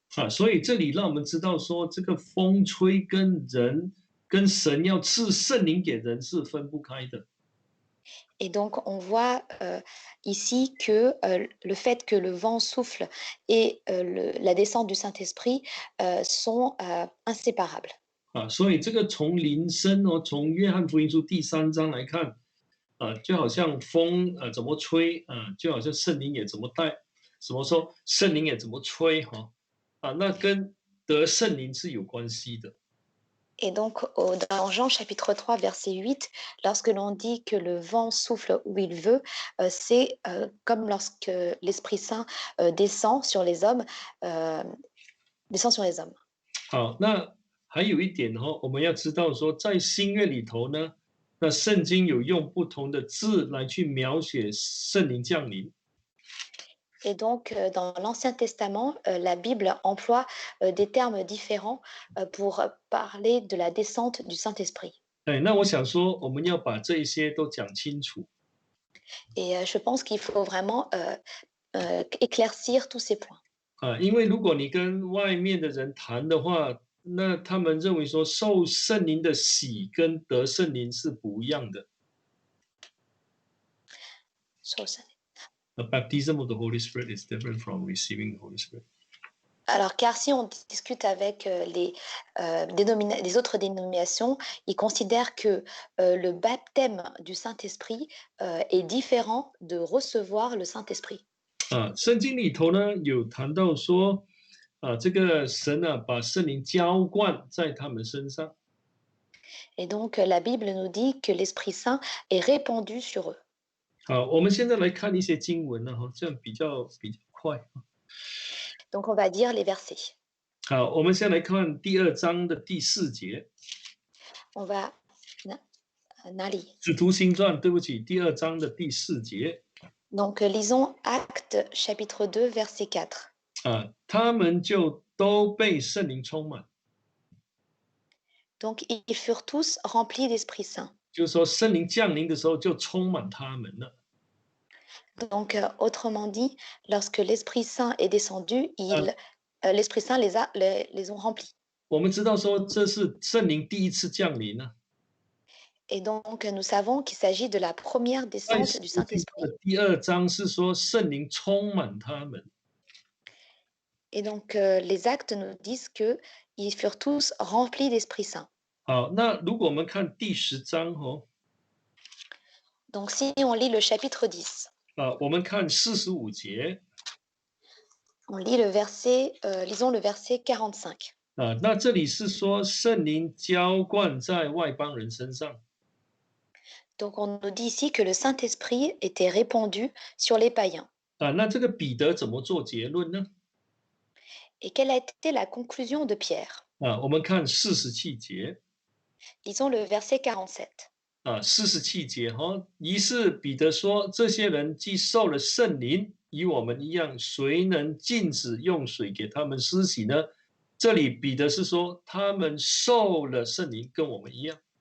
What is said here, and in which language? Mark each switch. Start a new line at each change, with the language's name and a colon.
Chinese: 所以这里让我们知道说，这个风吹跟神要赐圣灵给人是分不开的
French: Et donc, on voit ici que le fait que le vent souffle et la descente du Saint-Esprit sont inséparables.
Chinese: 所以这个从灵声从约翰福音书第3章来看就好像风怎么吹就好像圣灵也怎么带，怎么说圣灵也怎么吹那跟得圣灵是有关系的
French: Et donc, dans Jean chapitre 3, verset 8, lorsque l'on dit que le vent souffle où il veut, c'est comme lorsque l'Esprit Saint descend sur les hommes, euh, descend sur les hommes.
Chinese: 好，那还有一点我们要知道说，在新约里头呢，那圣经有用不同的字来去描写圣灵降临
French: Et donc, dans l'Ancien Testament, la Bible emploie des termes différents pour parler de la descente du Saint-Esprit.
Chinese: 那我想说，我们要把这一些都讲清楚
French: Et je pense qu'il faut vraiment éclaircir tous ces points.
Chinese: 因为如果你跟外面的人谈的话，那他们认为说受圣灵的洗跟得圣灵是不一样的。
French: Sur le Saint-
English: The baptism of the Holy Spirit is different from receiving the Holy Spirit.
French: Alors, car si on discute avec les autres dénominations, ils considèrent que le baptême du Saint-Esprit est différent de recevoir le Saint-Esprit.
Chinese: 圣经里头呢有谈到说，这个神把圣灵浇灌在他们身上。
French: Et donc, la Bible nous dit que l'Esprit Saint est répandu sur eux.
Chinese: 我们现在来看一些经文呢，这样比较快。
French: Donc, on va dire les versets.
Chinese: 我们先来看第2章的第4节。
French: On va... Nali.
Chinese: 使徒行传，对不起，第2章的第4节。
French: Donc, lisons Actes chapitre 2, verset 4.
Chinese: 他们就都被圣灵充满。
French: Donc, ils furent tous remplis d'Esprit Saint.
Chinese: 就是说，圣灵降临的时候就充满他们了。
French: Donc, autrement dit, lorsque l'Esprit Saint est descendu, l'Esprit Saint les ont remplis.
Chinese: 我们知道说，这是圣灵第一次降临呢。
French: Et donc, nous savons qu'il s'agit de la première descente du Saint-Esprit.
Chinese: 第2章是说圣灵充满他们。
French: Et donc, les actes nous disent qu'ils furent tous remplis d'Esprit Saint.
Chinese: 好，那如果我们看第10章
French: Donc, si on lit le chapitre 10,
Chinese: 我们看45节
French: on lit le verset, lisons le verset 45.
Chinese: 那这里是说圣灵浇灌在外邦人身上。
French: Donc, on nous dit ici que le Saint-Esprit était répandu sur les païens.
Chinese: 那这个彼得怎么做结论呢？
French: Et quelle a été la conclusion de Pierre?
Chinese: 我们看47节
French: Lisons le verset 47.
Chinese: 47节于是彼得说：“这些人既受了圣灵，与我们一样，谁能禁止用水给他们施洗呢？” 这里彼得是说，他们受了圣灵，跟我们一样。